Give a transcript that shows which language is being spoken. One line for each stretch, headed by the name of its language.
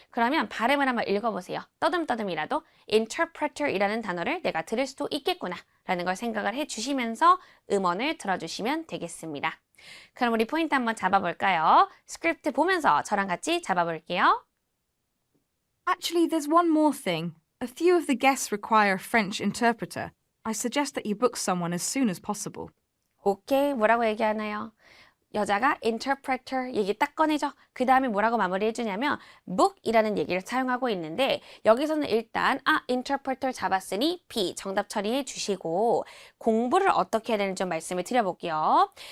Korean: 그러면 발음을 한번 읽어보세요. 떠듬떠듬이라도 interpreter이라는 단어를 내가 들을 수도 있겠구나 라는 걸 생각을 해주시면서 음원을 들어주시면 되겠습니다. 그럼 우리 포인트 한번 잡아볼까요? 스크립트 보면서 저랑 같이 잡아볼게요.
English: Actually, there's one more thing. A few of the guests require a French interpreter. I suggest that you book someone as soon as possible.
Korean: 오케이, 뭐라고 얘기하나요? 여자가 interpreter 얘기 딱 꺼내죠. 그 다음에 뭐라고 마무리해주냐면 book이라는 얘기를 사용하고 있는데 여기서는 일단 interpreter 잡았으니 B 정답 처리해 주시고 공부를 어떻게 해야 되는지 좀 말씀을 드려볼게요.